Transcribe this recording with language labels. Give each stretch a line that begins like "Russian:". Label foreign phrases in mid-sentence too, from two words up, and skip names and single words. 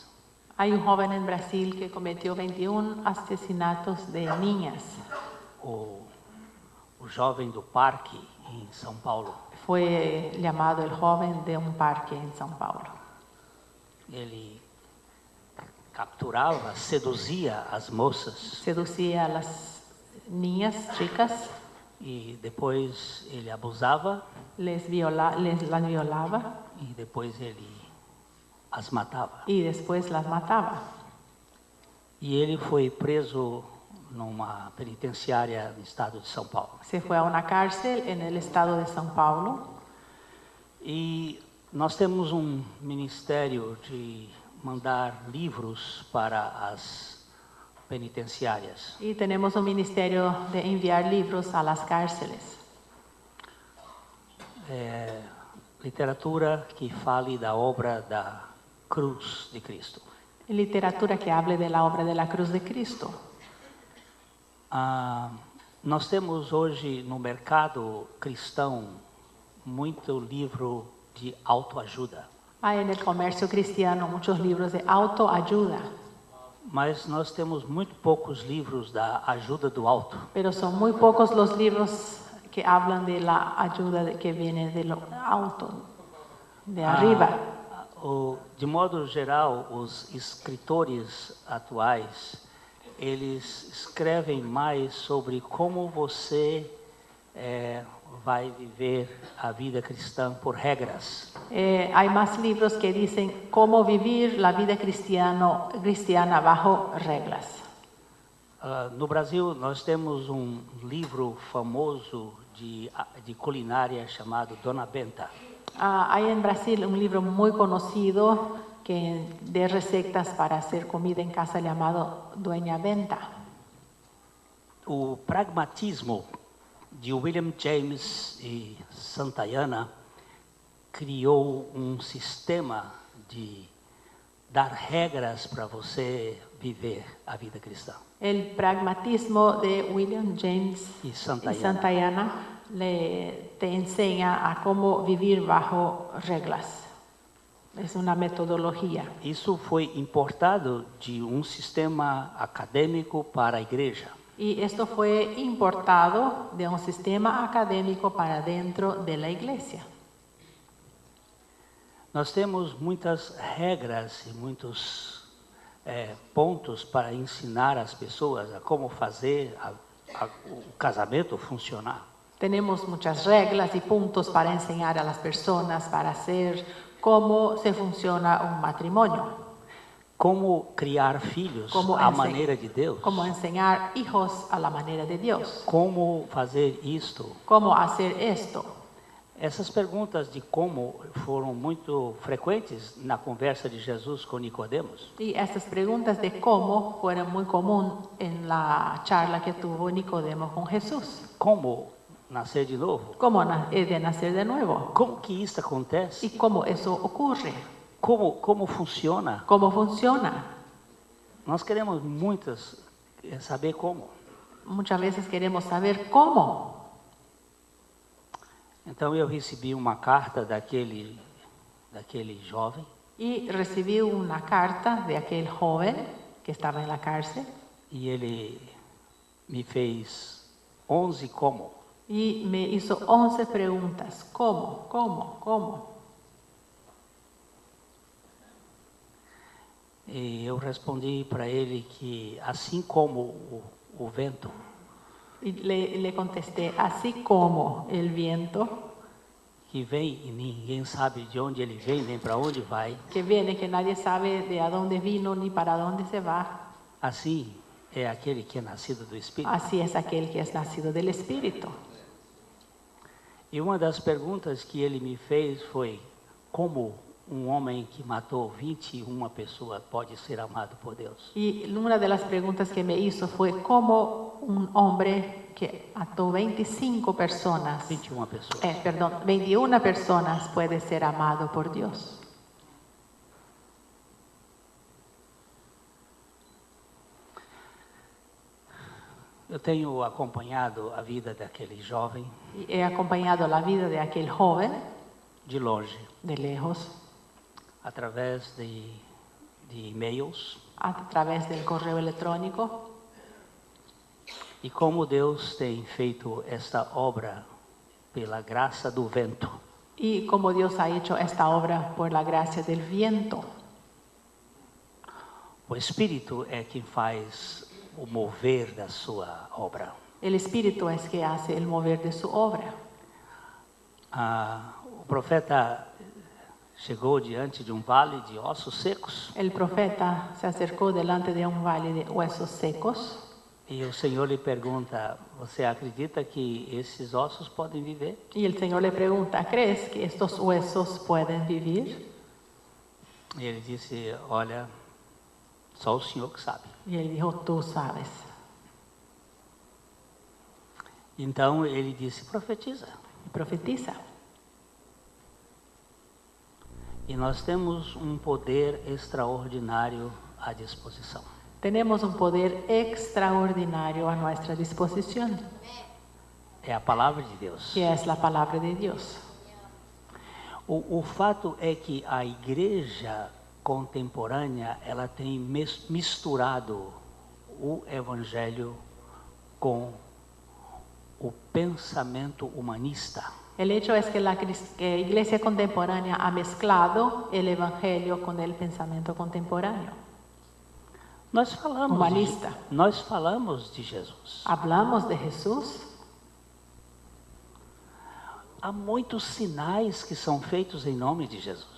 Spanish: Hay un joven en Brasil que cometió 21 asesinatos de niñas.
Portuguese: o jovem do parque em São Paulo.
Spanish: Fue llamado el joven de un parque en São Paulo.
Portuguese: Ele capturava, seduzia as moças
Spanish: Seducía a las niñas, chicas,
Portuguese: e depois ele abusava
Spanish: las violaba
Portuguese: e depois ele as matava.
Spanish: y después las mataba.
Portuguese: E ele foi preso numa penitenciária no estado de São Paulo.
Spanish: Se fue a una cárcel en el estado de São Paulo.
Portuguese: E nós temos um ministério de mandar livros para as penitenciárias.
Spanish: Y tenemos un ministerio de enviar libros a las cárceles.
Portuguese: Literatura que fale da obra da cruz de Cristo.
Spanish: Literatura que hable de la obra de la cruz de Cristo.
Portuguese: Nós temos hoje no mercado cristão muito livro de autoajuda.
Spanish: Hay en el comercio cristiano muchos libros de autoayuda,
Portuguese: Mas nós temos muito poucos livros da ajuda do alto.
Spanish: pero son muy pocos los libros que hablan de la ayuda que viene de lo alto, de arriba.
Portuguese: De modo geral, os escritores atuais, eles escrevem mais sobre como você vai viver a vida cristã por regras.
Spanish: Hay más libros que dicen cómo vivir la vida cristiana bajo reglas.
Portuguese: No Brasil, nós temos um livro famoso de culinária chamado Dona Benta.
Spanish: Hay en Brasil un libro muy conocido de recetas para hacer comida en casa llamado Dueña Benta.
Portuguese: O pragmatismo de William James e Santayana criou um sistema de dar regras para você viver a vida cristã.
Spanish: El pragmatismo de William James Y y Santayana. Santayana te enseña a cómo vivir bajo reglas. Es una metodología.
Portuguese: Isso foi importado de um sistema acadêmico para a igreja.
Spanish: Y esto fue importado de un sistema académico para dentro de la iglesia.
Portuguese: Nós temos muitas regras e muitos pontos para ensinar as pessoas a como fazer o casamento funcionar.
Spanish: Tenemos muchas reglas y puntos para enseñar a las personas para hacer cómo se funciona un matrimonio.
Portuguese: Como criar filhos à maneira de Deus.
Spanish: Cómo enseñar hijos a la manera de Dios.
Portuguese: Como fazer isto.
Spanish: Cómo hacer esto.
Portuguese: Essas perguntas de como foram muito frequentes na conversa de Jesus com Nicodemos.
Spanish: Y estas preguntas de cómo fueron muy común en la charla que tuvo Nicodemo con Jesús.
Portuguese: Como nascer de novo?
Spanish: ¿Cómo de nacer de nuevo?
Portuguese: Como que isso acontece?
Spanish: ¿Y cómo eso ocurre?
Portuguese: Como funciona?
Spanish: ¿Cómo funciona?
Portuguese: Nós queremos saber como.
Spanish: Muchas veces queremos saber cómo.
Portuguese: Então eu recebi uma carta daquele jovem.
Spanish: Y recibí una carta de aquel joven que estaba en la cárcel.
Portuguese: E ele me fez 11 como.
Spanish: Y me hizo 11 preguntas. ¿Cómo?
Portuguese: E eu respondi para ele que assim como o vento,
Spanish: y le contesté, así como el viento
Portuguese: que vem e ninguém sabe de onde ele vem nem para onde vai,
Spanish: que viene, que nadie sabe de a dónde vino ni para dónde se va,
Portuguese: assim é aquele que é nascido do Espírito.
Spanish: así es aquel que es nacido del Espíritu.
Portuguese: E uma das perguntas que ele me fez foi: como um homem que matou 21 pessoas pode ser amado por Deus?
Spanish: Y una de las preguntas que me hizo fue cómo un hombre que mató 25 personas,
Portuguese: 21 pessoas.
Spanish: 21 personas puede ser amado por Dios.
Portuguese: Eu tenho acompanhado a vida daquele jovem
Spanish: Y he acompañado la vida de aquel joven
Portuguese: de longe,
Spanish: de lejos,
Portuguese: através de e-mails,
Spanish: a través del correo electrónico.
Portuguese: E como Deus tem feito esta obra pela graça do vento.
Spanish: Y como Dios ha hecho esta obra por la gracia del viento.
Portuguese: O Espírito é quem faz o mover da sua obra.
Spanish: El Espíritu es que hace el mover de su obra.
Portuguese: O profeta chegou diante de um vale de ossos secos
Spanish: El profeta se acercó delante de un valle de huesos secos
Portuguese: e o Senhor lhe pergunta: você acredita que esses ossos podem viver?
Spanish: y el Señor le pregunta, ¿crees que estos huesos pueden vivir?
Portuguese: E ele disse: olha, só o Senhor que sabe.
Spanish: Y él dijo, tú sabes.
Portuguese: Então ele disse: profetiza.
Spanish: Y profetiza.
Portuguese: E nós temos um poder extraordinário à disposição.
Spanish: Tenemos un poder extraordinario a nuestra disposición,
Portuguese: É a palavra de Deus.
Spanish: que es la palabra de Dios.
Portuguese: O fato é que a igreja contemporânea ela tem misturado o evangelho com o pensamento humanista.
Spanish: El hecho es que la iglesia contemporánea ha mezclado el evangelio con el pensamiento contemporáneo. Humanista.
Portuguese: Nós falamos de Jesus.
Spanish: Hablamos de Jesús.
Portuguese: Há muitos sinais que são feitos em nome de Jesus.